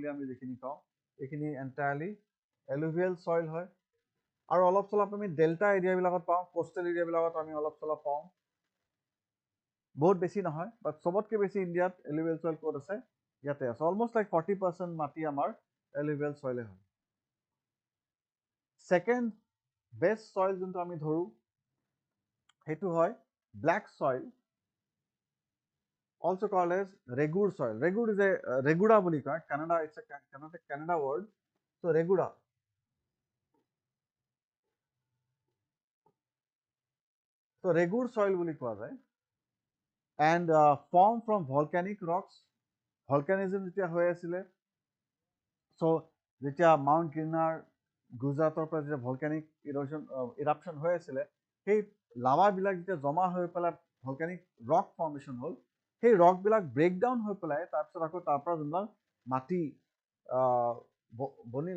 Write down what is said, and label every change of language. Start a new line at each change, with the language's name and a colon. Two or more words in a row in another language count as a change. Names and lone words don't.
Assamese: আমি যিখিনি কওঁ এইখিনি
English: entirely alluvial soil
Assamese: হয় আৰু অলপ চলপ আমি ডেল্টা এৰিয়াবিলাকত পাওঁ কোষ্টেল এৰিয়াবিলাকত আমি অলপ চলপ পাওঁ বহুত বেছি নহয় বাট চবতকৈ বেছি ইণ্ডিয়াত
English: alluvial soil
Assamese: ক'ত আছে ইয়াতে আছে
English: almost like 40%
Assamese: মাটি আমাৰ
English: alluvial soil
Assamese: হয়
English: second best soil
Assamese: যোনটো আমি ধৰোঁ সেইটো হয়
English: black soil also called as regur soil. Regur is a regura
Assamese: বুলি কয়
English: Canada, it's a Canada word. So regura. So regur soil
Assamese: বুলি কোৱা যায়
English: and form from volcanic rocks.
Assamese: Volcanism যেতিয়া হৈ আছিলে so যেতিয়া মাউণ্ট গিৰনাৰ গুজৰাটৰ পৰা যেতিয়া
English: volcanic eruption
Assamese: হৈ আছিলে সেই লাভাবিলাক যেতিয়া জমা হৈ পেলাই
English: volcanic rock formation
Assamese: হ'ল সেই ৰকবিলাক ব্ৰেকডাউন হৈ পেলাই তাৰপিছত আকৌ তাৰ পৰা যোনবিলাক মাটি বনিলে